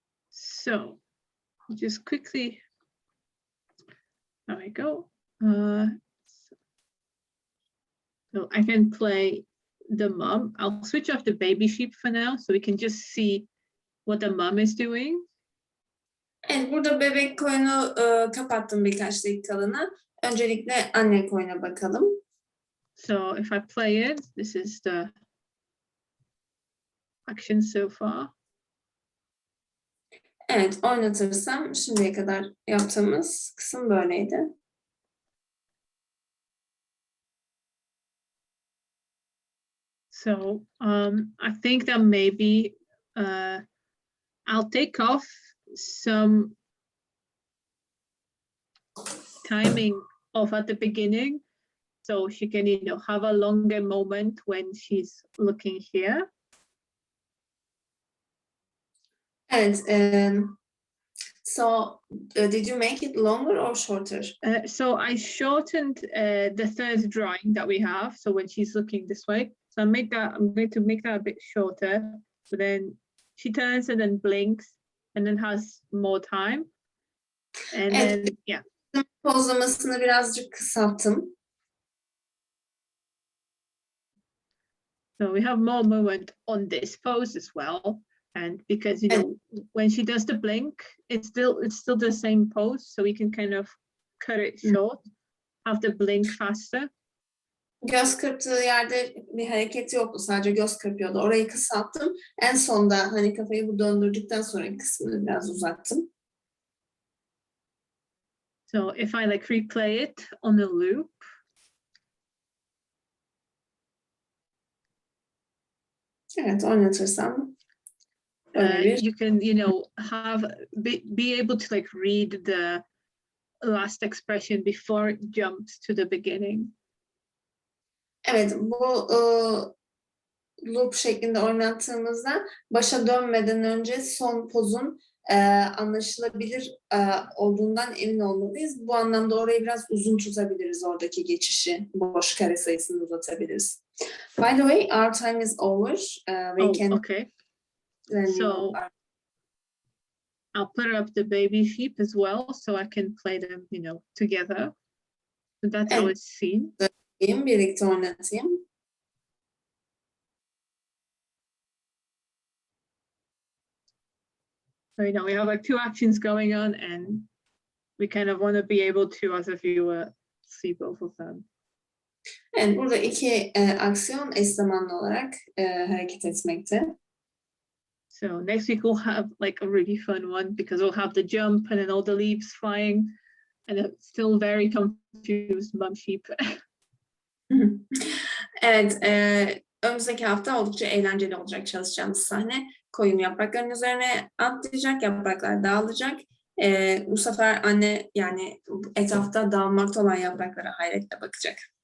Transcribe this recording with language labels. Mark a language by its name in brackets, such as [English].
[English] So just quickly, there we go. So I can play the mom. I'll switch off the baby sheep for now so we can just see what the mom is doing. [Turkish] Evet, burada bebek koyunu kapattım birkaç dakikalığına. Öncelikle anne koyuna bakalım. [English] So if I play it, this is the action so far. [Turkish] Evet, oynatırsam şimdiye kadar yaptığımız kısım böyleydi. [English] So I think that maybe I'll take off some timing off at the beginning so she can, you know, have a longer moment when she's looking here. Evet, so did you make it longer or shorter? So I shortened the third drawing that we have. So when she's looking this way, so I'm going to make that a bit shorter. So then she turns and then blinks and then has more time. And [Turkish] Evet. [English] then, yeah. [Turkish] Pozlamasını birazcık kısalttım. [English] So we have more moment on this pose as well. And because, you know, when she does the blink, it's still the same pose. So we can kind of cut it short, have the blink faster. [Turkish] Göz kırptığı yerde bir hareket yoktu. Sadece göz kırpıyordu. Orayı kısalttım. En sonda hani kafayı bu döndürdükten sonraki kısmını biraz uzattım. [English] So if I like replay it on the loop. [Turkish] Evet, oynatırsam. [English] You can, you know, be able to like read the last expression before it jumps to the beginning. [Turkish] Evet, bu loop şeklinde oynattığımızda başa dönmeden önce son pozun anlaşılabilir olduğundan emin olmalıyız. Bu anlamda orayı biraz uzun tutabiliriz, oradaki geçişi, boş kare sayısını uzatabiliriz. [English] By the way, our time is over. We can. Okay. So I'll put up the baby sheep as well, so I can play them, you know, together. So that's how it's seen. [Turkish] Birlikte oynatayım. [English] So, you know, we have like two actions going on and we kind of want to be able to, as a viewer, see both of them. [Turkish] Evet, burada iki aksiyon eş zamanlı olarak hareket etmekte. [English] So next week we'll have like a really fun one because we'll have the jump and then all the leaves flying and it's still very confused mum sheep. [Turkish] Evet, önümüzdeki hafta oldukça eğlenceli olacak çalışacağımız sahne. Koyun yaprakların üzerine atlayacak, yapraklar dağılacak. Bu sefer anne yani etrafta dağılmakta olan yapraklara hayretle bakacak.